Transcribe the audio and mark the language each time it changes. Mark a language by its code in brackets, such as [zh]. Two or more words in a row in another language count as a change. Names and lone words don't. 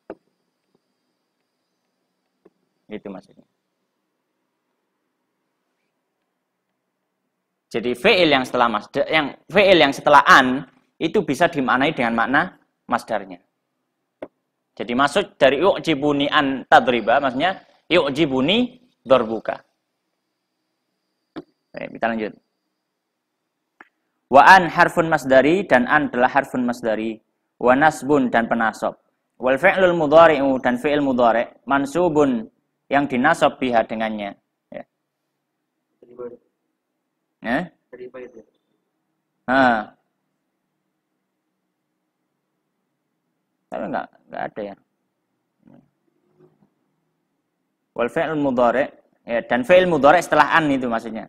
[id] Itu maksudnya. Jadi fi'il yang setelah masdar, fi'il yang setelah an itu bisa dimaknai dengan makna masdarnya. Jadi maksud dari [ar] yu'jibuni an tadriba [id] maksudnya [ar] yu'jibuni dorbuka. [id] Baik, kita lanjut. [ar] Wa an harfun masdari, [id] dan an adalah [ar] harfun masdari. Wa nasbun, [id] dan penasab. [ar] Wal fi'lul mudhari'u, [id] dan [ar] fi'il mudhari' mansubun, [id] yang dinasab biha dengannya. Ya. Tapi enggak ada ya. [ar] Wal fi'lul mudhari', [id] ya, dan fi'il mudhari' setelah an itu maksudnya.